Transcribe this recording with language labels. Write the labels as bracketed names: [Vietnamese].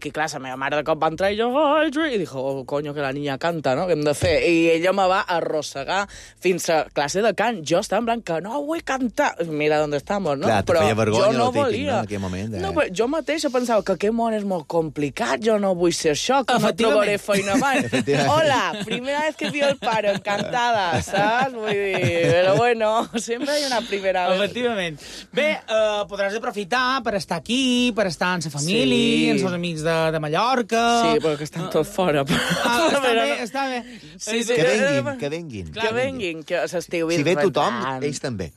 [Catalan] que, clar, la meva mare de cop va entrar i jo... [Spanish] I dijo, oh, coño, que la niña canta, no? [Catalan] Què hem de fer? I ella me va arrossegar fins a classe de cant. Jo estava en plan, que no vull cantar. Mira d'on [Spanish] estamos, [Catalan] no? Clar, te però feia vergonya, jo no típic, volia. No, en aquell moment. No, però jo mateixa pensava que aquest món és molt complicat, jo no vull ser això, que no trobaré feina mai. [Spanish] Hola, primera vez que vi [Catalan] el pare, [Spanish] encantada, saps? [Catalan] Vull dir, però bueno, sempre hi ha una [Spanish] primera vez. [Catalan] Efectivament. Bé, podràs aprofitar per estar aquí, per estar amb la família, sí, amb els amics de Mallorca... Sí, però que estan tots fora. Però... Ah, està bé, està bé. Sí, sí, que vinguin, que vinguin. Clar, que vinguin, que s'estiu vindran. Si ve tothom, ells també.